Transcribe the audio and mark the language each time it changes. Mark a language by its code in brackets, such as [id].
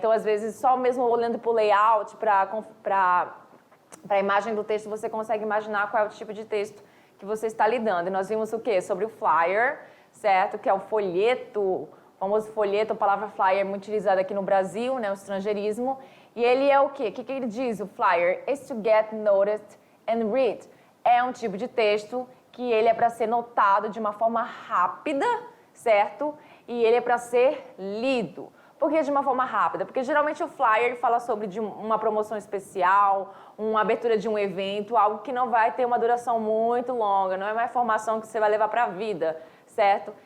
[pt] Então, às vezes, só mesmo olhando para o layout, para a imagem do texto, você consegue imaginar qual é o tipo de texto que você está lidando. E nós vimos o quê? Sobre o flyer, certo? Que é o folheto, o famoso folheto, a palavra flyer é muito utilizada aqui no Brasil, né? O estrangeirismo. E ele é o quê? O que ele diz? [en] O flyer is to get noticed and read. [pt] É um tipo de texto que ele é para ser notado de uma forma rápida, certo? E ele é para ser lido. Por que de uma forma rápida? Porque geralmente o flyer fala sobre uma promoção especial, uma abertura de um evento, algo que não vai ter uma duração muito longa, não é uma informação que você vai levar para a vida, certo?